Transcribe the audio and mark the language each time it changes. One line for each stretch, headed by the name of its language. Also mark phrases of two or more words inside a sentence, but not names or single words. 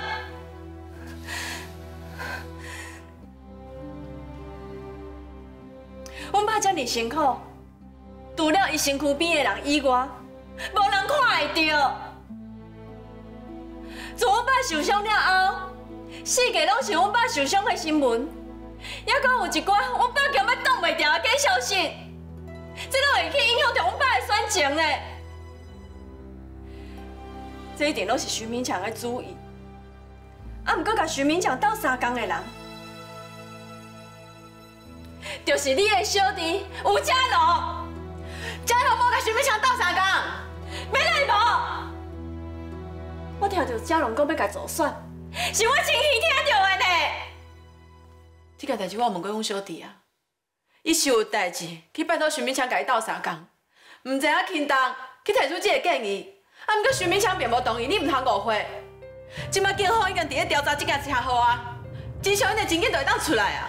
Min Nan Chinese: 阮爸遮尔辛苦，除了伊身躯边的人以外，无人看会到。自阮爸受伤了后，世界拢是阮爸受伤的新闻，还阁有一寡阮爸强要挡袂牢的假消息，这拢会去影响到阮爸的选情呢。这一定拢是徐明强的主意，啊，毋过甲徐明强斗相共的人，就是你的小弟吴家龙。家龙无甲徐明强斗相共，要来无？我听到家龙讲要甲助选，是我亲耳听到的呢。这件代志我问过阮小弟啊，伊是有代志去拜托徐明强甲伊斗相共，毋知影轻动去提出这个建议。啊，毋过徐明强并无同意，你毋通误会。即摆警方已经伫咧调查这件车祸啊，真相一定真紧就会当出来啊。